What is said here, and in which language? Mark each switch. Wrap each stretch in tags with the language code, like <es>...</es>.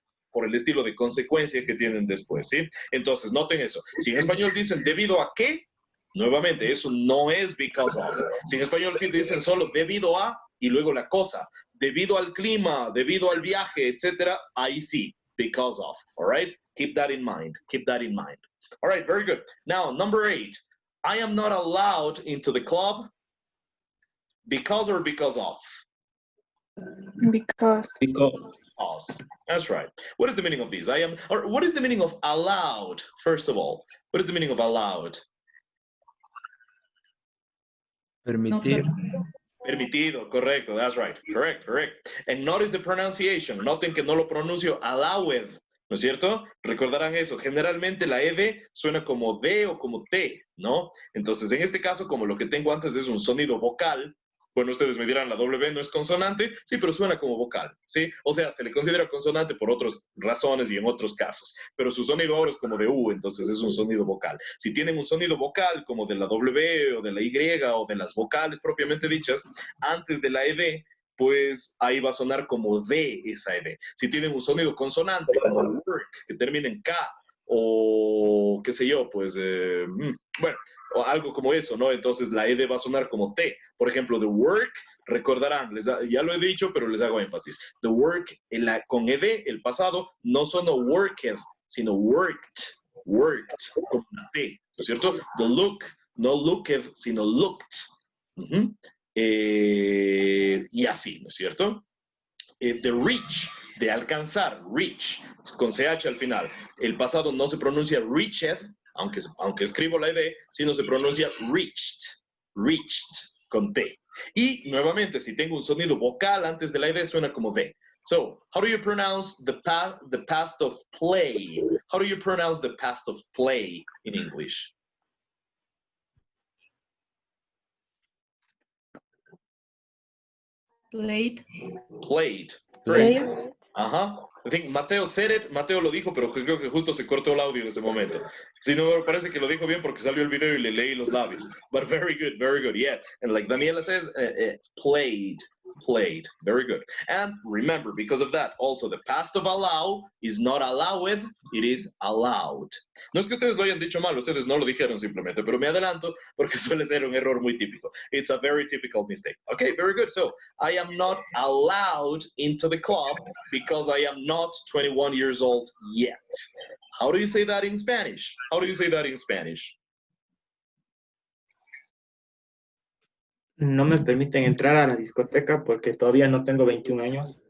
<es>Por el estilo de consecuencia que tienen después, ¿sí? Entonces, noten eso. Si en español dicen debido a qué, nuevamente, eso no es because of. Si en español sí dicen solo debido a y luego la cosa, debido al clima, debido al viaje, etcétera, ahí sí,</es> <en>because of, all right? Keep that in mind, keep that in mind. All right, very good. Now, number 8, I am not allowed into the club because or because of? Because. That's right. What is the meaning of these? What is the meaning of allowed, first of all? What is the meaning of allowed?</en> <es>Permitir. Permitido, correcto,</es> <en>that's right. Correct. And notice the pronunciation.</en> <es>Noten que no lo pronuncio allowed, ¿no es cierto? Recordarán eso. Generalmente la ed suena como D o como T, ¿no? Entonces, en este caso, como lo que tengo antes es un sonido vocal, bueno, ustedes me dirán, la W no es consonante, sí, pero suena como vocal, ¿sí? O sea, se le considera consonante por otras razones y en otros casos, pero su sonido ahora es como de U, entonces es un sonido vocal. Si tienen un sonido vocal como de la W o de la Y o de las vocales propiamente dichas, antes de la ED, pues ahí va a sonar como D esa ED. Si tienen un sonido consonante como work, que termina en K, o qué sé yo, pues, bueno, o algo como eso, ¿no? Entonces la ed va a sonar como T. Por ejemplo, the work, recordarán, ya lo he dicho, pero les hago énfasis. The work con ed, el pasado, no suena worked, sino worked, como una T, ¿no es cierto? The look, no looked, sino looked. Y así, ¿no es cierto? The reach, de alcanzar, reach, con CH al final. El pasado no se pronuncia reached, aunque escribo la ed, sino se pronuncia reached, con T. Y nuevamente, si tengo un sonido vocal antes de la ed, suena como D.</es> <en>So, how do you pronounce the past of play? How do you pronounce the past of play in English? Played. Played. Played. Correct. Ajá. I think Mateo said it.</en> <es>Mateo lo dijo, pero creo que justo se cortó el audio en ese momento. Sí, no, me parece que lo dijo bien porque salió el video y le leí los labios.</es> <en>But very good, yeah. And like Daniela says, played. Very good. And remember, because of that, also the past of allow is not allowed, it is allowed.</en> <es>No es que ustedes lo hayan dicho mal, ustedes no lo dijeron simplemente, pero me adelanto porque suele ser un error muy típico.</es> <en>It's a very typical mistake. Okay, very good. So, I am not allowed into the club because I am not 21 years old yet. How do you say that in Spanish? How do you say that in Spanish?</en> <es>No me permiten entrar a la discoteca porque todavía no tengo 21 años.</es>